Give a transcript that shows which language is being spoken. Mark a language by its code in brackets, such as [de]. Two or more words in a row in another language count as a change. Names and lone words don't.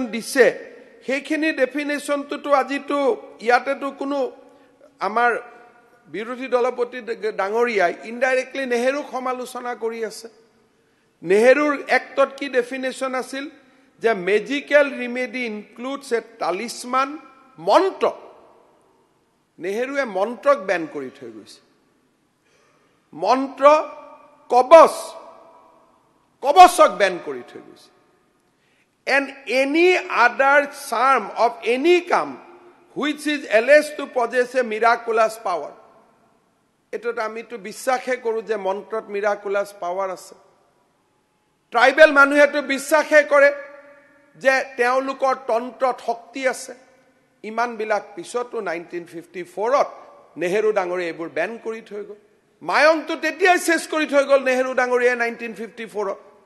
[as] দিছে সেইখিনি ডেফিনেশ্যনটো আজিতো ইয়াতেতো কোনো আমাৰ বিৰোধী দলপতি ডাঙৰীয়াই ইনডাইৰেক্টলি নেহেৰুক সমালোচনা কৰি আছে নেহেৰুৰ এক্টত কি ডেফিনেশ্যন আছিল যে [en] magical remedy includes a talisman [as] মন্ত্ৰ নেহেৰুৱে মন্ত্ৰক বেন কৰি থৈ গৈছে মন্ত্ৰ কবচক বেন কৰি থৈ গৈছে [en] and any other charm of any kind which is alleged to possess a miraculous power [as] এটোত আমি তো বিশ্বাসে কৰো যে মন্ত্ৰত [en] miraculous power [as] আছে ট্ৰাইবেল মানুহে তো বিশ্বাসে কৰে যে তেওঁলোকৰ তন্ত্ৰত শক্তি আছে ইমান বিলাক পিছতো 1954ত নেহেৰু ডাঙৰীয়া এইবোৰ বেন কৰি থৈ গ'ল মায়ংটো তেতিয়াই শেষ কৰি থৈ গ'ল নেহেৰু ডাঙৰীয়া 1954ত